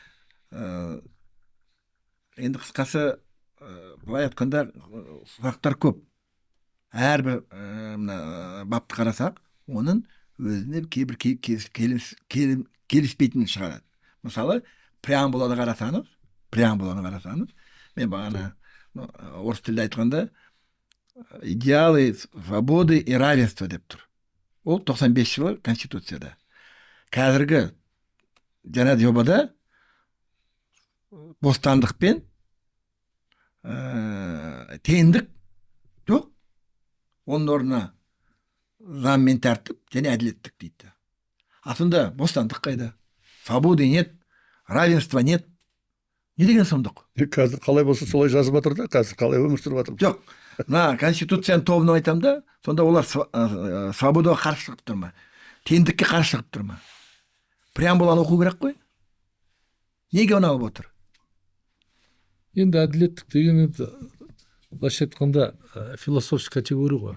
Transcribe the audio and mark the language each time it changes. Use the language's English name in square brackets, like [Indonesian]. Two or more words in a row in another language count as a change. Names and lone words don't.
[Kazakh] Енді қысқасы былай айтқанда сұрақтар көп. Әрбір бапты қарасақ, оның өзіне кейбір келіспейтін шығарады. Мысалы, преамбуланы қарасаңыз, мен бағана орыс тілде айтқанда [Russian] идеалы свободы и равенства [Kazakh] деп тұр. Ол 95 жылы Конституцияда. Қазіргі жаңа жобада бостандық пен теңдік жоқ. Оның орнына заң мен тәртіп және әділеттік дейді. Асында бостандық қайда? [Russian] Свободы нет, равенства нет. [Kazakh] Не деген сұмдық? Қазір қалай болса солай жазып жатыр да, қазір қалай өмір сүріп жатыр. Жоқ. Мына Конституцияның тобынан айтам да, сонда олар свободаға қарсы шығып тұр ма? Теңдікке қарсы шығып тұр ма? Преамбуланы оқу керек қой. Неге оны алып отыр? Енді әділеттік деген былайша айтқанда философия категория ғой.